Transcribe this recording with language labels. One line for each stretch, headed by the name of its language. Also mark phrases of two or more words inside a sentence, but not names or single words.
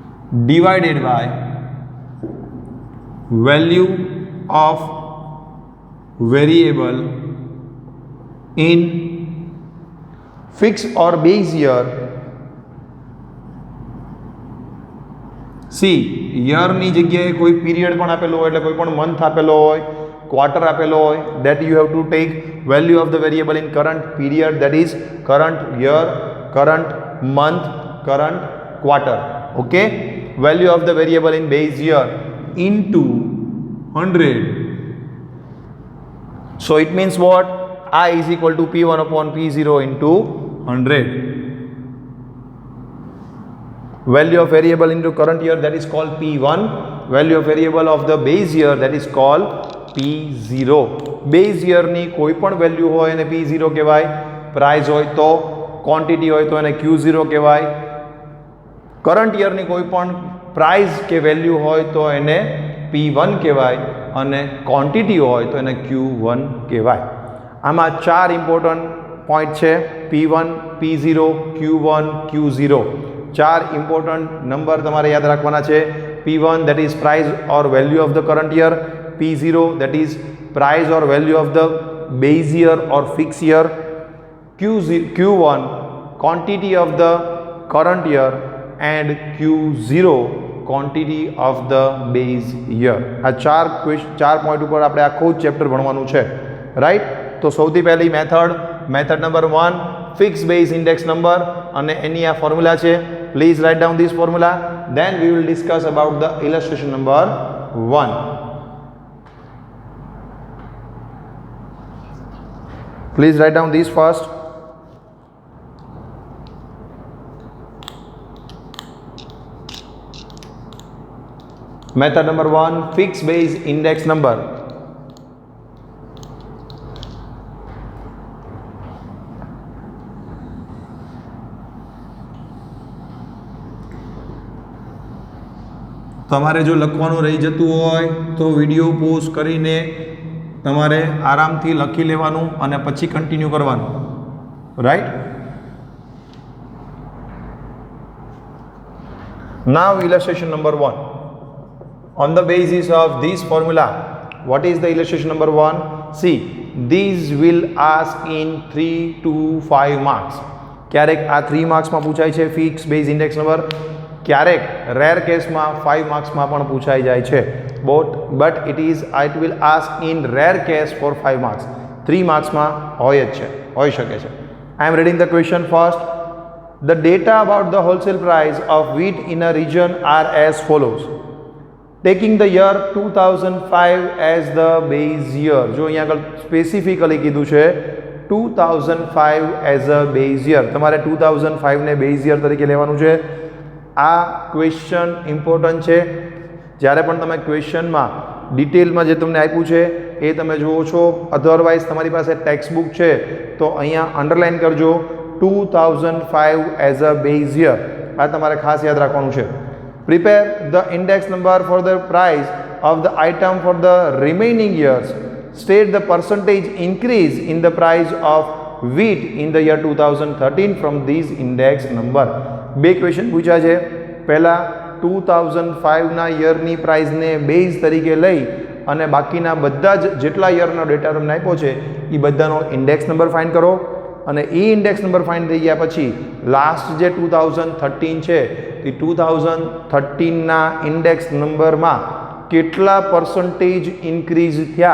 English: divided by value of variable in fixed or base year.
Gujarati: સી યરની જગ્યાએ કોઈ પીરિયડ પણ આપેલો હોય, એટલે કોઈ પણ મંથ આપેલો હોય, ક્વાર્ટર આપેલો હોય,
English: that you have to take value of the variable in current period, that is current year, current month, current quarter. Okay, value of the variable in base year into 100. So it means what? I is equal to P1 upon P0 into 100. Value of variable into current year, that is called P1. Value of variable of the base year, that is called P0. Base year
Gujarati: ની કોઈ પણ વેલ્યુ હોય એને P0 કહેવાય. પ્રાઇસ હોય તો, ક્વોન્ટિટી હોય તો એને Q0 કહેવાય.
English: current yearની
Gujarati: કોઈ પણ પ્રાઇસ કે વેલ્યુ હોય તો એને P1 કહેવાય અને ક્વોન્ટિટી હોય તો એને Q1 કહેવાય. આમાં ચાર
English: important point
Gujarati: છે: P1, P0, Q1, Q0. ચાર
English: important number
Gujarati: તમારે યાદ રાખવાના છે.
English: P1 that is price or value of the current year, P0 that is price or value of the base year or fixed year, Q1 quantity of the current year and Q0 quantity of the base year.
Gujarati: આ ચાર પોઈન્ટ ઉપર આપણે આખું ચેપ્ટર ભણવાનું છે, રાઈટ? તો સૌથી પહેલી
English: method number 1, fixed base index number,
Gujarati: અને એની આ ફોર્મ્યુલા છે.
English: Please write down this formula, then we will discuss about the illustration number 1. Please write down this first. Method number 1, fixed base index number.
Gujarati: તમારે જો લખવાનું રહી જતું હોય તો
English: video pause
Gujarati: કરીને તમારે આરામથી લખી લેવાનું અને પછી કન્ટિન્યુ કરવાનું, રાઈટ?
English: Now illustration number 1. On the basis of this formula, what is the illustration number 1? See, these will ask in 3 to 5 marks.
Gujarati: ક્યારેક આ 3 માર્ક્સમાં પૂછાય છે
English: fixed base index number,
Gujarati: ક્યારેક
English: rare caseમાં
Gujarati: 5 માર્ક્સમાં પણ પૂછાઈ જાય છે.
English: બટ it will ask in rare case for 5 marks.
Gujarati: 3 માર્ક્સમાં હોઈ શકે છે.
English: I am reading the question first. The data about the wholesale price of wheat in a region are as follows. Taking the year 2005 as the base year.
Gujarati: જો અહીંયા આગળ સ્પેસિફિકલી કીધું છે 2005
English: as a base year.
Gujarati: તમારે 2005 ને
English: base year
Gujarati: તરીકે લેવાનું છે. આ
English: question important
Gujarati: છે. જ્યારે પણ તમે ક્વેશ્ચનમાં ડિટેલમાં જે તમને આપ્યું છે એ તમે જુઓ છો, અધરવાઇઝ તમારી પાસે
English: text book
Gujarati: છે તો અહીંયા અંડરલાઇન કરજો 2005
English: as a base year.
Gujarati: આ તમારે ખાસ યાદ રાખવાનું છે.
English: prepare the index number for the price of the item for the remaining years. state the percentage increase in the price of wheat in the year 2013 from these index number.
Gujarati: બે ક્વેશ્ચન પૂછ્યા છે. પહેલા 2005ના યરની પ્રાઇસને બેઝ તરીકે લઈ અને બાકીના બધા જ જેટલા યરનો ડેટા તમને આપ્યો છે એ બધાનો
English: index number find
Gujarati: કરો, અને એ
English: index number find
Gujarati: થઈ ગયા પછી લાસ્ટ જે 2013 છે એ 2013ના
English: index numberમાં
Gujarati: કેટલા
English: percentage increase
Gujarati: થયા.